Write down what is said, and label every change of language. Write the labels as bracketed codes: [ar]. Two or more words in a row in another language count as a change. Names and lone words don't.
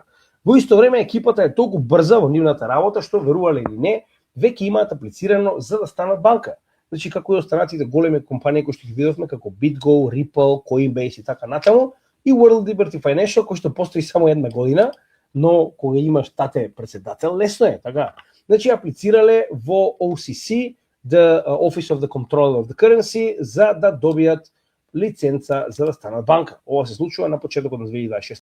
[mk] Во исто време екипата е толку брза во нивната работа што, верувале или не, веќе имаат аплицирано за да станат банка. Значи, како и останатите големи компании кои што ги видовме, како BitGo, Ripple, Coinbase и така натаму, и World Liberty Financial, кој што постои само една година, но кога имаш тате председател, лесно е, така. Значи, аплицирале во OCC, [en] the Office of the Controller of the Currency, [mk] за да добијат лиценца за да станат банка. Ова се случува на почетокот на 2026